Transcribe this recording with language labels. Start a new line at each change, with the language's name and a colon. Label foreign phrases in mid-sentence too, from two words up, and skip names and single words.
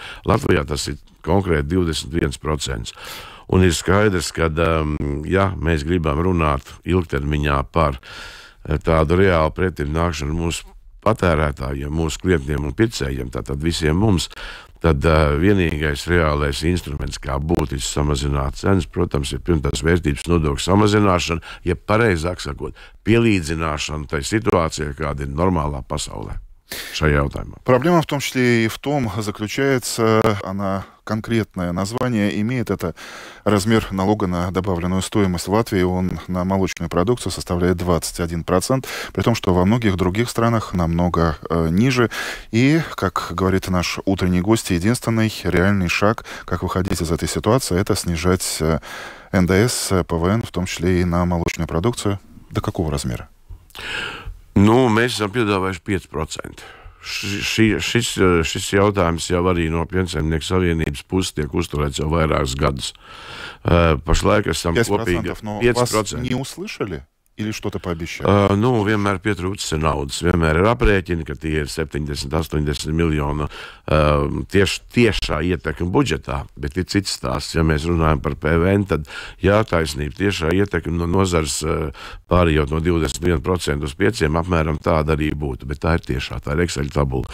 Latvian: Latvijā tas ir konkrēti 21%. Un ir skaidrs, ka, ja mēs gribam runāt ilgtermiņā par tādu reālu pretimnākšanu mūsu patērētājiem, mūsu klientiem un pircējiem, tātad visiem mums, tad vienīgais reālais instruments, kā būtiski samazināt cenas, protams, ir pievienotās vērtības nodokļu samazināšana, ja pareizāk sakot, pielīdzināšana tai situācijai, kāda ir normālā pasaulē.
Russian: Проблема в том числе и в том заключается, она конкретное название имеет, это размер налога на добавленную стоимость. В Латвии он на молочную продукцию составляет 21%, при том, что во многих других странах намного ниже. И, как говорит наш утренний гость, единственный реальный шаг, как выходить из этой ситуации, это снижать НДС, ПВН, в том числе и на молочную продукцию. До какого размера?
Latvian: Mēs esam piedāvājuši 5%. Šis jautājums jau arī no Piensaimnieku savienības puses tiek uzturēts jau vairākus gadus. Pašlaik esam kopīgi 5%.
Russian: Вас не услышали? Или что-то пообещали?
Latvian: Vienmēr pietrūcis naudas. Vienmēr ir aprēķini, ka tie ir 70-80 miljonu tiešā ietekme budžetā, bet ir cits stāsts. Ja mēs runājam par PVN, tad taisnība tiešā ietekme no nozars pārējot no 21% uz 5%, apmēram tāda arī būtu, bet tā ir tiešā, tā ir Excel tabula.